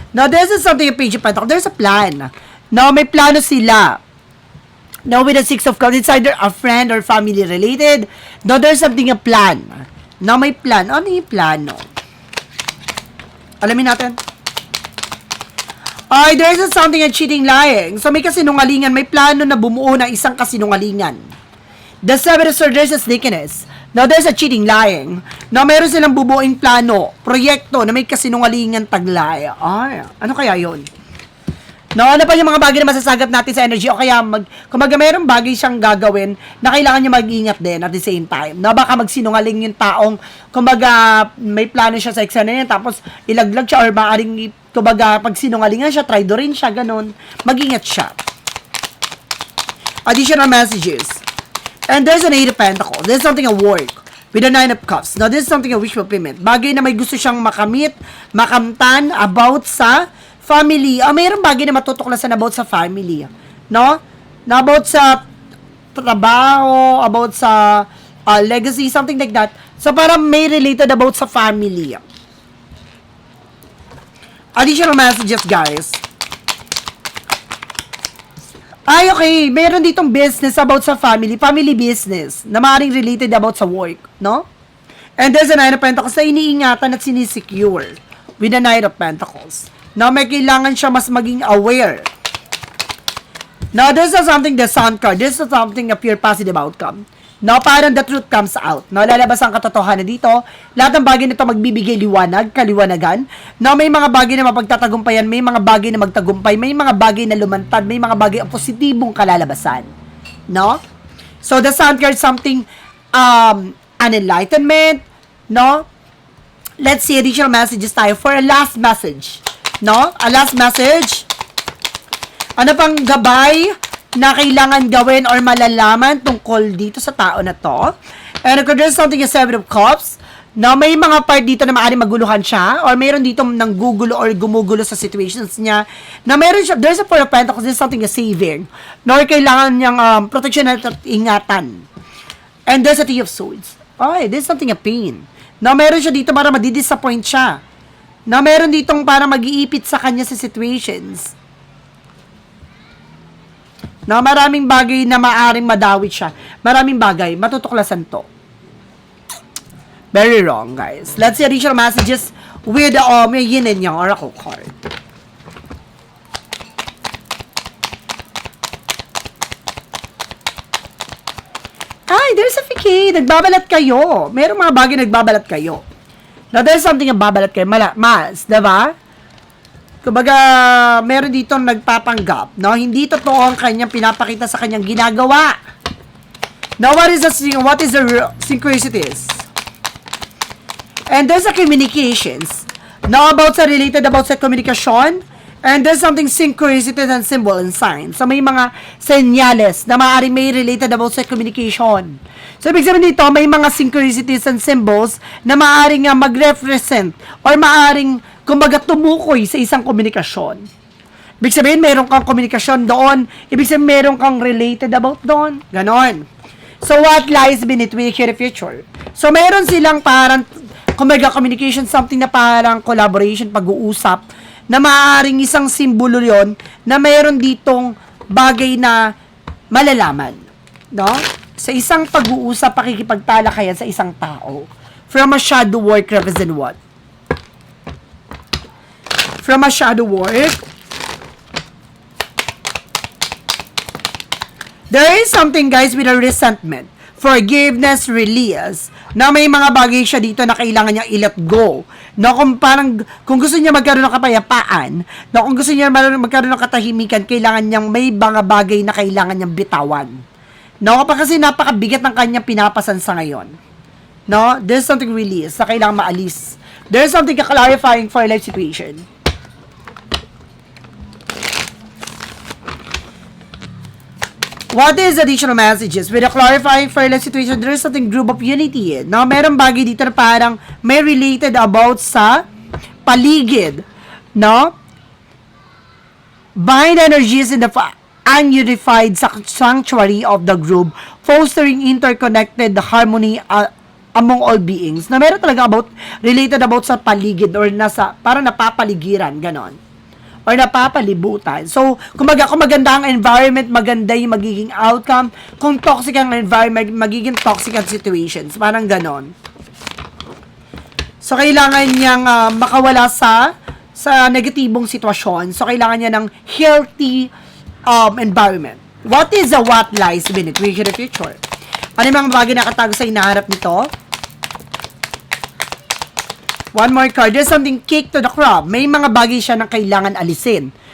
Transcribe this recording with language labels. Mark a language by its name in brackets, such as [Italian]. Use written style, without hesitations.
[English] Now, there's something in Page of Pentacles. There's a plan. Now, [Filipino] may plano sila. [English] Now, with the Six of Cups, it's either a friend or family related. Now, there's something a plan. Now, [Filipino] may plan. Ano yung plano? Alamin natin. [English] There's something a cheating, lying. So, [Filipino] may kasinungalingan. May plano na bumuo ng isang kasinungalingan. [English] The Seven of Swords, there's a sneakiness. Now, there's a cheating, lying. [Filipino] Now, meron silang bubuing plano, proyekto na may kasinungalingan taglay. Ano kaya yon? Now, ano pa yung mga bagay na masasagap natin sa energy? O kaya, kumaga meron bagay siyang gagawin na kailangan niya mag-ingat din [English] at the same time. [Filipino] Na baka magsinungaling yung taong, kumaga, may plano siya sa eksena niya, tapos ilaglag siya or maaaring, kumaga, pag sinungalingan siya, traidorin siya, ganun. Mag-ingat siya. [English] Additional messages. And there's an Eight of Pentacles. There's something at work with a Nine of Cups. Now, this is something a wish fulfillment. [Filipino] Bagay na may gusto siyang makamit, makamtan about sa family. Mayroong bagay na matutuklasan about sa family. No? Na about sa trabaho, about sa legacy, something like that. So, parang may related about sa family. [English] Additional messages, guys. [Filipino] Okay. Meron ditong business about sa family business, na maaaring related about sa work, no? [English] And there's a Nine of Pentacles [Filipino] na iniingatan at sinisecure [English] with the Nine of Pentacles. [Filipino] Now, may kailangan siya mas maging aware. [English] Now, this is something, the Sun card. This is something a pure positive outcome. Now, parang the truth comes out. [Filipino] Now, lalabas ang katotohanan dito. Lahat ng bagay nito magbibigay liwanag, kaliwanagan. Now, may mga bagay na mapagtatagumpayan, may mga bagay na magtagumpay, may mga bagay na lumantad, may mga bagay ang positibong kalalabasan. [English] No? So, the Sun card, something, an enlightenment, no? Let's see additional messages tayo for a last message. [Filipino] No? [English] A last message. [Filipino] Ano pang gabay na kailangan gawin or malalaman tungkol dito sa tao na to? And kung there's something yung Seven of Cups, na may mga part dito na maaaring maguluhan siya, or mayroon dito nang gugulo or gumugulo sa situations niya, na meron siya, [English] there's a Four of Pentacles, there's something [Filipino] na saving, nor kailangan niyang protection at ingatan. [English] And there's a Three of Swords. Okay, there's something a pain. [Filipino] Na meron siya dito para madidisappoint siya. Na meron ditong para mag-iipit sa kanya sa situations. Na maraming bagay na maaring madawit siya. Maraming bagay, matutuklasan to. [English] Very wrong, guys. Let's see additional messages with may yin and yang oracle card. [Filipino] Ay, [English] there's a fiki. [Filipino] Nagbabalat kayo. Merong mga bagay nagbabalat kayo. Now, there's something na babalat kayo. Mas, diba? Kumbaga, meron dito nagpapanggap. No? Hindi totoo ang kanyang pinapakita sa kanyang ginagawa. [English] Now, what is the synchronicities? And there's a communications. Now, related about sa communication. And there's something synchronicities and symbol and signs. [Filipino] So, may mga senyales na maaaring may related about sa communication. So, ibig sabihin dito, may mga synchronicities and symbols na maaaring mag-represent or maaaring, kumbaga, tumukoy sa isang komunikasyon. Ibig sabihin, meron kang komunikasyon doon. Ibig sabihin, meron kang related about doon. Ganon. [English] So, what lies beneath the future? [Filipino] So, meron silang parang kumbaga communication, something na parang collaboration, pag-uusap, na maaaring isang simbolo yon na mayroon ditong bagay na malalaman. No? Sa isang pag-uusap, pakikipagtalakayan sa isang tao. [English] From a shadow work represent what? From a shadow work, there is something, guys, with a resentment, forgiveness, release, [Filipino] na may mga bagay siya dito na kailangan niya i-let go. No, kung gusto niya magkaroon ng kapayapaan, no, kung gusto niya magkaroon ng katahimikan, kailangan niyang may mga bagay na kailangan niyang bitawan. No, kasi napakabigat ng kanyang pinapasan sa ngayon. [English] No, there's something release [Filipino] na kailangan maalis. [English] There's something clarifying for life situation. What is additional messages? With a clarifying for life situation, there is something group of unity. [Filipino] No, merong bagay dito na parang may related about sa paligid. No? [English] Bind energies in the ununified sanctuary of the group, fostering interconnected harmony among all beings. [Filipino] Na meron talaga related about sa paligid or nasa, parang napapaligiran, ganon. Or napapalibutan. So, kung maganda ang environment, maganda yung magiging outcome. Kung toxic ang environment, magiging toxic ang situations. Parang ganon. So, kailangan niyang makawala sa negatibong sitwasyon. So, kailangan niya ng healthy environment. [English] What is what lies beneath the future? [Filipino] Ano yung mga bagay na katago sa inaharap nito? [English] One more card. There's something cake to the crop. [Filipino] May mga bagay siya na kailangan alisin.